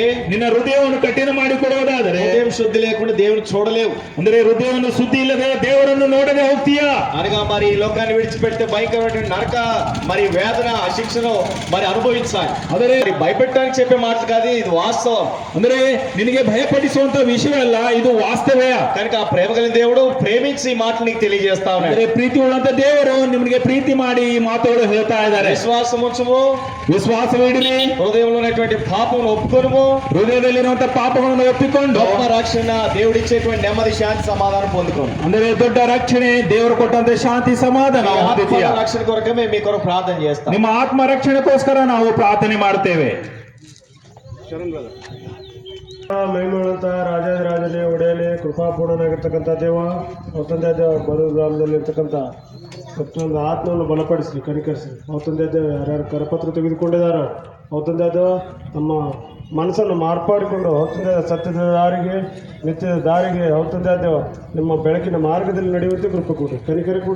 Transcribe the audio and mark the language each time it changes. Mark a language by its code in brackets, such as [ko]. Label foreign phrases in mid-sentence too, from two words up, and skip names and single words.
[kn] ನಿನ್ನ ಹೃದಯವನ್ನು ಕಠಿಣ ಮಾಡಿಕೊಡುವುದಾದರೆ, [te] హృదయం శుద్ధి లేకుండా దేవుని చూడలేవు. [kn] ಅಂದ್ರೆ ಹೃದಯವನ್ನು ಶುದ್ಧಿ ಇಲ್ಲದೆ ದೇವರನ್ನು ನೋಡದೆ ಹೋಗ್ತೀಯಾ. [te] అనగా మరి ఈ లోకాన్ని విడిచిపెడితే భయంకరమైన నరక మరి వేదన శిక్షను మరి అనుభవించాలి. [kn] ಆದರೆ [te] భయపెట్టడానికి చెప్పే మాటలు కాదు, ఇది వాస్తవం. [kn] ಅಂದ್ರೆ ನಿನಗೆ ಭಯಪಡಿಸುವಂತ ವಿಷಯವಲ್ಲ, ಇದು ವಾಸ್ತವೇ. [te] కనుక ఆ ప్రేమ కలిగిన దేవుడు ప్రేమించి ఈ మాటలు నీకు తెలియజేస్తా ఉన్నాడు. [kn] ಅಂದ್ರೆ ಪ್ರೀತಿ ಉಳ್ಳಂತ ದೇವರು ನಿಮಗೆ ಪ್ರೀತಿ ಮಾಡಿ ಈ ಮಾತುಗಳು ಹೇಳ್ತಾ ಇದ್ದಾರೆ. [te] విశ్వాసం ఉంచుము, [kn] ವಿಶ್ವಾಸವಿಡಿರಿ, [te] హృదయంలో ఉన్నటువంటి పాపం ఒప్పుకొనుము, [kn] ಹೃದಯದಲ್ಲಿರುವಂತ ಪಾಪಗಳನ್ನು ಒಪ್ಪಿಕೊಂಡು [te] గొప్ప రక్షణ దేవుడిచ్చేటువంటి నెమ్మది శాంతి సమాధానం పొందుకోండి. [kn] ಅಂದ್ರೆ ದೊಡ್ಡ ರಕ್ಷಣೆ, ದೇವರು ಕೊಟ್ಟಂತ ಶಾಂತಿ ಸಮಾಧಾನ ಹೊಂದುತ್ತೀಯ. [te] రక్షణ కొరకే మేము మీ కొరకు ప్రార్థన చేస్తాం. [kn] ನಿಮ್ಮ ಆತ್ಮ ರಕ್ಷಣೆಗೋಸ್ಕರ ನಾವು ಪ್ರಾರ್ಥನೆ ಮಾಡ್ತೇವೆ. ಮಹಿಮೆಯುಳ್ಳಂತ ರಾಜಾದಿರಾಜನೇ, ಒಡೆಯನೇ, ಕೃಪಾಪೂರ್ಣನಾಗಿರ್ತಕ್ಕಂಥ ದೇವ, ತಂದೆ ದೇವ, ಬರು ಗ್ರಾಮದಲ್ಲಿರ್ತಕ್ಕಂಥ ಪ್ರತಿಯೊಂದು ಆತ್ಮವನ್ನು ಬಲಪಡಿಸಿ ಕನಿಕರಿಸಿ, ತಂದೆ ದೇವ ಯಾರ್ಯಾರು ಕರಪತ್ರ ತೆಗೆದುಕೊಂಡಿದ್ದಾರೋ ತಂದೆ ದೇವ ತಮ್ಮ ಮನಸ್ಸನ್ನು ಮಾರ್ಪಾಡಿಕೊಂಡು ತಂದೆ ಸತ್ಯದ ದಾರಿಗೆ, ನಿತ್ಯದ ದಾರಿಗೆ ತಂದೆ ದೇವ ನಿಮ್ಮ ಬೆಳಕಿನ ಮಾರ್ಗದಲ್ಲಿ ನಡೆಯುವಂತೆ ಕೃಪೆ ಕೊಡಿ, ಕನಿಕರ ಕೊಡಿ.